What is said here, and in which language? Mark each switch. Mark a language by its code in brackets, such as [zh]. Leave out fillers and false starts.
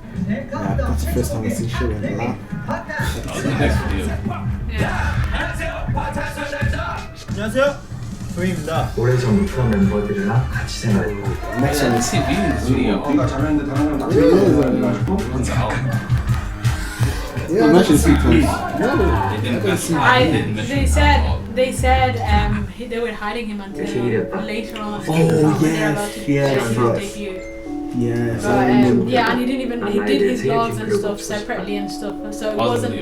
[en] Yeah, that's the first time I've seen shit like that. [ko] 안녕하세요, 조이입니다. 오래전부터 멤버들이랑 같이 생활했고 [en] Next one is [ko] 우리가 잘했는데 다른 거랑 다 [en] You mentioned sequence. They said they were hiding him until later on. Oh yes. Yes, but, yeah, and he did his vlogs and stuff separately and stuff, so it wasn't.